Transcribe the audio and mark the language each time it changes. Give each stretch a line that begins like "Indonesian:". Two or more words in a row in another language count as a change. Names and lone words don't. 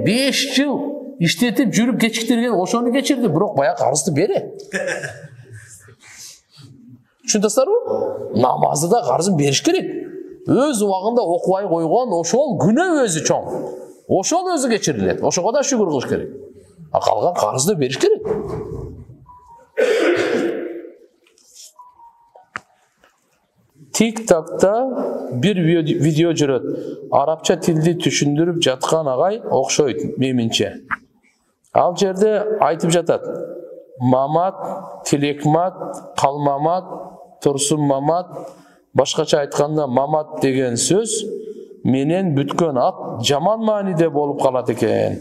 Kyrgyz: 5 жыл иштетип жүрүп кечиктирген, ошону кечирди, бирок бая карызды бере. Түшүндүңүздөрбү? Намазды да карызын бериш керек. Өз убагында окубай койгон ошол күнөө өзү чоң. Ошол өзү кечирилет. Ошого да шүгүр кылыш керек. Калган карызды бериш керек. TikTok'та бир видео жүрөт. Арабча тилди түшүндүрүп жаткан агай окшойт менимче. Ал жерде айтып жатат. Мамат, Тилекмат, Калмамат, Турсунмамат, башкача айтканда Мамат деген сөз менен бүткөн ат жаман мааниде болуп калат экен.